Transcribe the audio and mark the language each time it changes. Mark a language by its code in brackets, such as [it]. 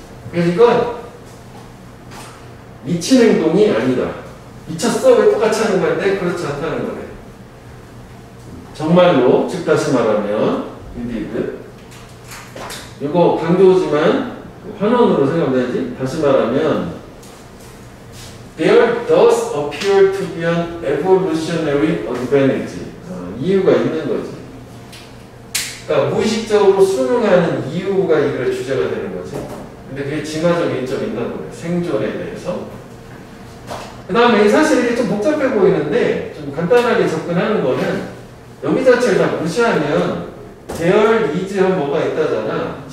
[ko] 그래서 이건 미친 행동이 아니다. 미쳤어? 왜 똑같이 하는 건데? 그렇지 않다는 거래. 정말로, 즉 다시 말하면 indeed. 이거 강조지만 환원으로 생각해야지. 다시 말하면 [en] There does appear to be an evolutionary advantage. [ko] 이유가 있는 거지. 그러니까 무의식적으로 수능하는 이유가 이거의 주제가 되는 거지. 근데 그게 진화적인 이점이 있나 보네. 생존에 대해서. 그 다음에 사실 이게 좀 복잡해 보이는데 좀 간단하게 접근하는 거는 여기 자체를 다 무시하면 계열 이즈한 뭐가 있다잖아.